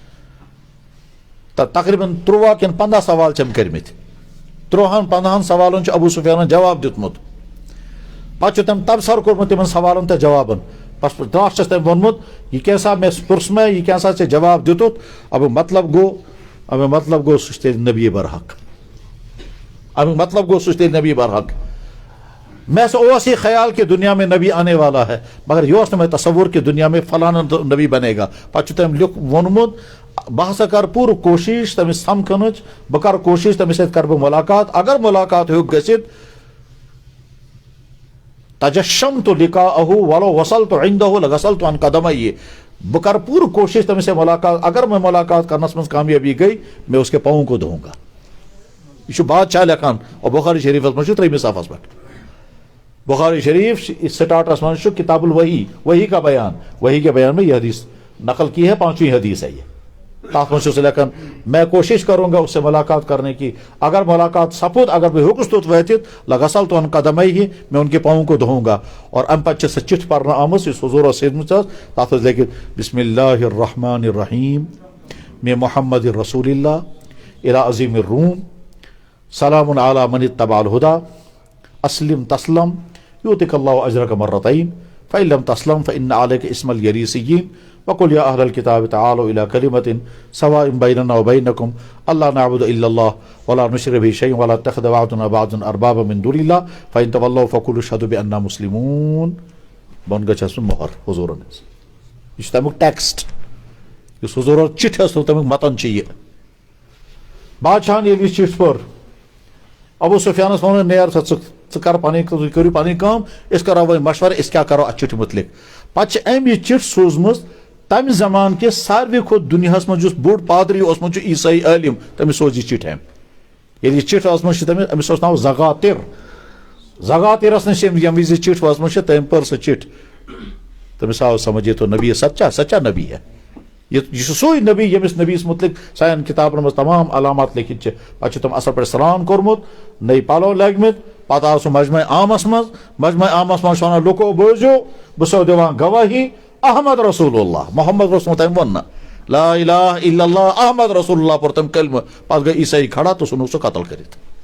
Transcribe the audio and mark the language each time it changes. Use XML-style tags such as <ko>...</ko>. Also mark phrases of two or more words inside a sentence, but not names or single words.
<ks>تقریباً 13 کِنہٕ 15 سوال چھِ أمۍ کٔرمٕتۍ 13-15 سوالن چھُ ابوٗ سفیانن جواب دیُتمُت پتہٕ چھُ تٔمۍ تبصرٕ کوٚرمُت تِمن سوالن تہٕ جوابن پتہٕ لاسٹس چھُس تٔمۍ ووٚنمُت یہِ کیٛاہ مےٚ پرٛژھ مےٚ یہِ کیٛاہ ژےٚ جواب دِتُتھ امیُک مطلب گوٚو سُہ چھُ تیٚلہِ نبی برحق امیُک مطلب گوٚو سُہ چھُ تیٚلہِ نبی برحق</ks> <ur>میں سے</ur> <ks>اوس</ks> <ur>یہ خیال کہ دنیا میں نبی آنے والا ہے مگر یہ</ur> <ks>اوس نہٕ مےٚ تصور</ks> <ur>کہ دنیا میں فلانا نبی بنے گا</ur> <ks>پتہٕ چھُ تٔمۍ ووٚنمُت بہٕ ہسا کر پوٗرٕ کوٗشش تٔمِس سمکھنٕچ بہٕ کرٕ کوٗشش تٔمِس سۭتۍ کرٕ بہٕ مُلاقات اگر مُلاقات ہیوٚکھ گٔژھِتھ</ks> <ar>تجشمت لقاءه ولو وصلت عنده لغسلت عن قدميه</ar> <ks>بہٕ کرٕ پوٗرٕ کوٗشش تٔمِس سۭتۍ مُلاقات اگر میں مُلاقات کرنس منٛز کامیٲبی گٔے</ks> <ur>میں اس کے پاؤں کو دھوؤں گا</ur> <ks>یہ چھُ بادشاہ لیکھان اور بخاری شریفس منٛز چھُ 3 صفحس پٮ۪ٹھ بخاری شریف سٹارٹس منٛز چھُ کتاب</ks> <ur>الوحی کا بیان وحی کے بیان میں یہ حدیث نقل کی ہے 5ویں حدیث ہے یہ</ur> <ks>تاتھ منٛز چھُ سُہ لیکھان</ks> <ur>میں کوشش کروں گا اس سے ملاقات کرنے کی اگر ملاقات</ur> <ks>سپُد اگر بہٕ ہیوٚکُس توٚت وٲتِتھ</ks> <ar>لغسلت عن قدميه</ar> <ur>میں ان کے پاؤں کو دھوؤں گا</ur> <ks>اور امہِ پتہٕ چھِ سۄ چٹھ پرنہٕ آمٕژ یُس حضوٗر ٲس سوزمٕژ تتھ</ks> <ar>اوس لیکھِتھ بسم اللہ الرحمن الرحیم من محمد رسول اللہ الى عظیم الروم سلام علی من اتبع الہدی اسلم تسلم یؤتک اللہ اجرک مرتین فإن لم تسلم فإن عليك اسم اليريسيين وقل يا أهل الكتاب تعالوا إلى كلمة سواء بيننا وبينكم ألا نعبد إلا الله ولا نشرك به شيئا ولا نتخذ بعضنا بعضا أربابا من دون الله فإن تولوا فقولوا اشهدوا بأننا مسلمون</ar> <ks>بون گژھِ مۄہر حضوٗرن ہٕنٛز یہِ چھُ تمیُک ٹیکسٹ یُس حضوٗر چٹھِ ٲس تمیُک متن چھُ یہِ بادشاہن ییٚلہِ یہِ چٹھ پٔر ابوٗ سفیانس ووٚن نیر سا ژٕ کر پنٕنۍ تُہۍ کٔرِو پنٕنۍ کٲم أسۍ کرو وۄنۍ مشورٕ أسۍ کیٛاہ کرو اتھ چٹھِ مُتعلق پتہٕ چھِ أمۍ یہِ چٹھ سوٗزمٕژ تمہِ زمانہٕ کِس ساروی کھۄتہٕ دُنیاہس منٛز یُس بوٚڑ پادری اوسمُت چھُ عیٖسٲیی عٲلِم تٔمِس سوز یہِ چٹھ أمۍ ییٚلہِ یہِ چٹھ ٲسمٕژ چھِ أمِس اوس ناو زغاتِرس نِش ییٚمہِ وِزِ یہِ چٹھ وٲژمٕژ چھِ تٔمۍ پٔر سۄ چٹھ تٔمِس آو سمجھ</ks> <ur>یہ تو نبی سچا نبی ہے</ur> <ks>یہ چھُ سُے نبی ییٚمِس نبیس مُتعلق سانٮ۪ن کِتابن منٛز تمام علامات لیکھِتھ چھِ پتہٕ چھُ تٔمۍ اصل پٲٹھۍ سلام کوٚرمُت نٔے پلو لٲگمٕتۍ پتہٕ آو سُہ مجمع عامس منٛز چھُ ونان لُکو بوٗزِو بہٕ چھُسو دِوان گوٲہی</ks> <ar>احمد رسول اللہ محمد رسول</ar> <ks>تٔمۍ ووٚن نہٕ</ks> <ar>لا الہ الا اللہ احمد رسول اللہ</ar> <ks>پوٚر تٔمۍ کلمہٕ پتہٕ گٔے عیٖسٲیی کھڑا تہٕ ژھُنُکھ سُہ قتل کٔرِتھ</ks>